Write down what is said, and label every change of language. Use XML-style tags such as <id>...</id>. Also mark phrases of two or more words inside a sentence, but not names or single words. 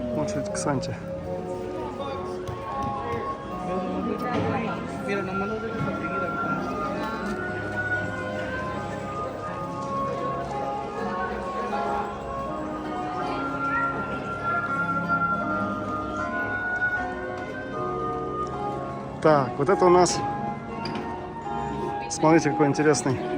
<ru>очередь к Санте.</ru> <es>Mira, nomás no dejes a seguir ahorita.</es> <ru>Так, вот это у нас, смотрите, какой интересный.</ru>